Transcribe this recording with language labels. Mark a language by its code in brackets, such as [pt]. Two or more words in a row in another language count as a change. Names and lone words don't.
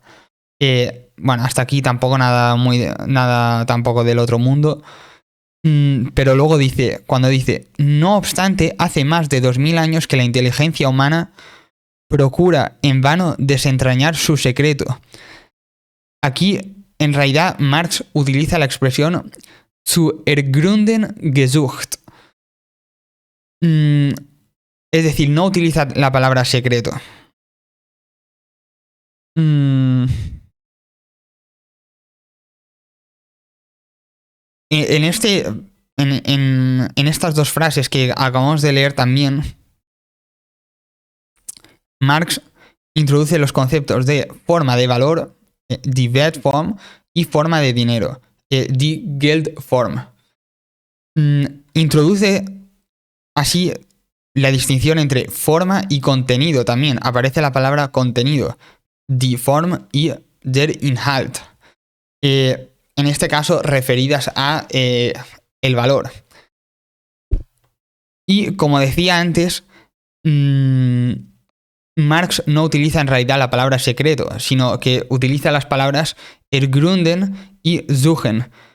[es] Bueno, hasta aquí tampoco nada tampoco del otro mundo. Pero luego dice, cuando dice, no obstante, hace más de 2000 años que la inteligencia humana procura en vano desentrañar su secreto. Aquí, en realidad, Marx utiliza la expresión [de] zu ergründen gesucht. [es] Es decir, no utiliza la palabra secreto. En estas dos frases que acabamos de leer también, Marx introduce los conceptos de forma de valor, [de] die Wertform, [es] y forma de dinero, [de] die Geldform. [es] Introduce así la distinción entre forma y contenido también. Aparece la palabra contenido, [de] die Form y der Inhalt. [es] En este caso, referidas a el valor. Y como decía antes, Marx no utiliza en realidad la palabra secreto, sino que utiliza las palabras ergründen y suchen.